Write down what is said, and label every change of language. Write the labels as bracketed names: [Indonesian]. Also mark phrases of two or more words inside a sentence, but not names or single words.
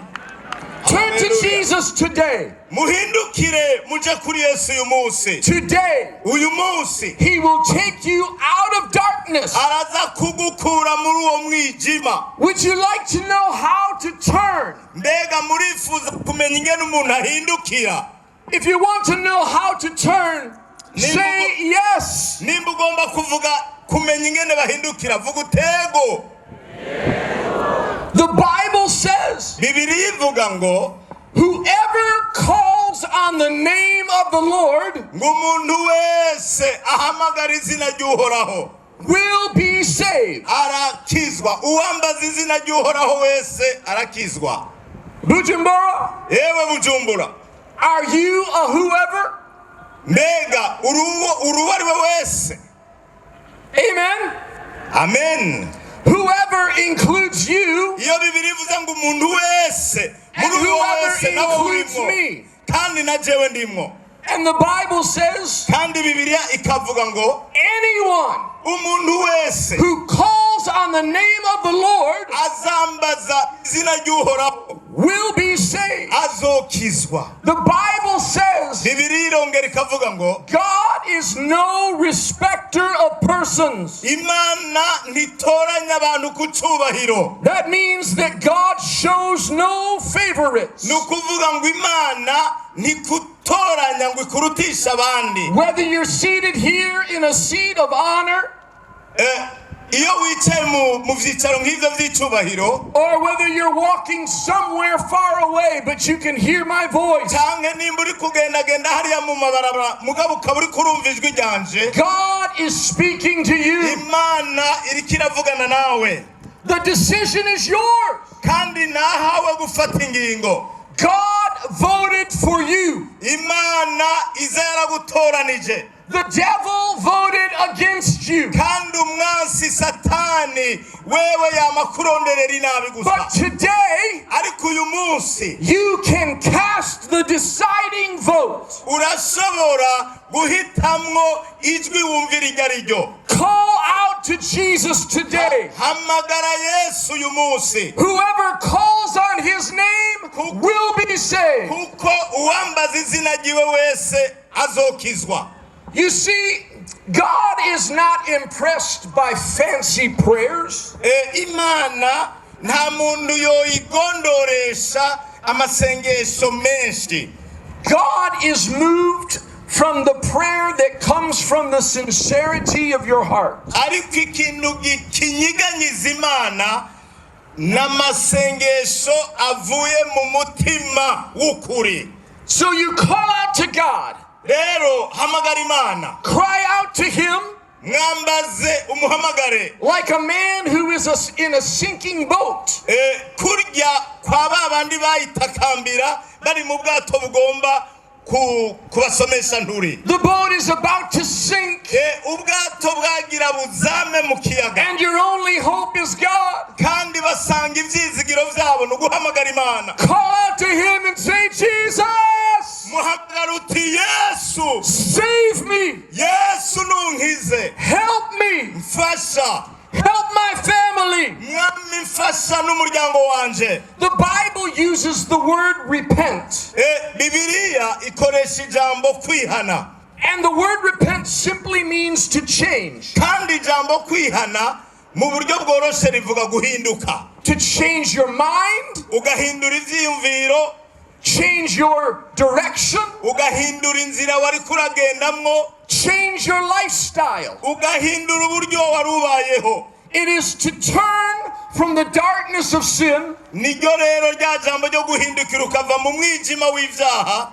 [English] Turn to Hallelujah. Jesus today. [Rundi] Muhindukire muje kuri Yesu uyu munsi. [English] Today, [Rundi] Uyu munsi [English] He will take you out of darkness. [Rundi] araza kugukura muri uwo mwijima. [English] Would you like to know how to turn? [Rundi] Mbega murifuza kumenya ingene umuntu ahindukira? [English] If you want to know how to turn, say yes. [Rundi] Nimba ugomba kuvuga kumenya ingene bahindukira, vuga utego. [English] The Bible says, [Rundi] Bibiri ivuga ngo [English] whoever calls on the name of the Lord [Rundi] umuntu wese ahamagara izina ry'Uhoraho [English] will be saved. [Rundi] arakizwa. Uwambaza izina ry'Uhoraho wese arakizwa. Bujumbura, Yewe Bujumbura, [English] are you a whoever? [Rundi] mbega uwariwe wese. [English] Amen. Amen. Whoever includes you [Rundi] iyo bibiri ivuze ngo umuntu wese [English] and [Rundi] muri uwo [English] whoever [Rundi] wese nawe [English] includes [Rundi] urimo [English] me. [Rundi] kandi na jewe ndimo. [English] And the Bible says [Rundi] kandi bibiliya ikavuga ngo [English] anyone [Rundi] umuntu wese [English] who calls on the name of the Lord [Rundi] azambaza izina ry'uhoraho [English] will be saved. [Rundi] azokizwa. [English] The Bible says [Rundi] bibiliya irongera ikavuga ngo [English] God is no respecter of persons. [Rundi] imana ntitoranya abantu ku cyubahiro. [English] That means that God shows no favorites. [Rundi] ni ukuvuga ngo imana ntikutoranya ngo ikurutisha abandi. [English] Whether you're seated here in a seat of honor [Rundi] iyo wicaye mu byicaro nk'ibyo by'icyubahiro [English] or whether you're walking somewhere far away but you can hear my voice, [Rundi] cyangwa nimba uri kugendagenda hariya mu mabarabara mugabo ukaba uri kurumva ijwi ryanje, [English] God is speaking to you. [Rundi] imana iriko iravugana nawe. [English] The decision is yours. [Rundi] kandi nahawe gufata ingingo. [English] God voted for you. [Rundi] imana iza yaragutoranije. [English] The devil voted against you. [Rundi] kandi umwansi satani wewe yamakuronderera inabi gusa. [English] But today, [Rundi] ariko uyu munsi [English] you can cast the deciding vote. [Rundi] urashobora guhitamwo ijwi wumvira iryo ari ryo. [English] Call out to Jesus today. [Rundi] hamagara yesu uyu munsi. [English] Whoever calls on his name will be saved. [Rundi] kuko uwambaza izina ryiwe wese azokizwa. [English] You see, God is not impressed by fancy prayers. [Rundi] imana nta muntu yoyigondoresha amasengesho menshi. [English] God is moved from the prayer that comes from the sincerity of your heart. [Rundi] ariko ikintu kinyiganyiza imana n'amasengesho avuye mu mutima w'ukuri. [English] So you call out to God. [Rundi] rero hamagara imana. [English] Cry out to him [Rundi] mwambaze umuhamagare. [English] like a man who is in a sinking boat. [Rundi] kurya kwa ba bandi bayitakambira bari mu bwato bugomba kubasomesha nturi. [English] The boat is about to sink. [Rundi] ubwato bwagira buzame mu kiyaga. [English] And your only hope is God. [Rundi] kandi basanga ibyizigiro byabo no guhamagara imana. [English] Call out to him and say, Jesus, [Rundi] muhamagara uti yesu. [English] save me. [Rundi] yesu nunkize. [English] Help me. [Rundi] mfasha. [English] Help my family. [Rundi] mwami mfasha n'umuryango wanje. [English] The Bible uses the word repent. [Rundi] bibiliya ikoresha ijambo kwihana. [English] And the word repent simply means to change. [Rundi] kandi ijambo kwihana mu buryo bworoshe rivuga guhinduka. [English] To change your mind, [Rundi] ugahindura ivyiyumviro, [English] change your direction, [Rundi] ugahindura inzira wari kuragendamwo, [English] change your lifestyle. [Rundi] ugahindura uburyo wari ubayeho. [English] It is to turn from the darkness of sin [Rundi] niryo rero rya jambo ryo guhindukira ukava mu mwijima w'ivyaha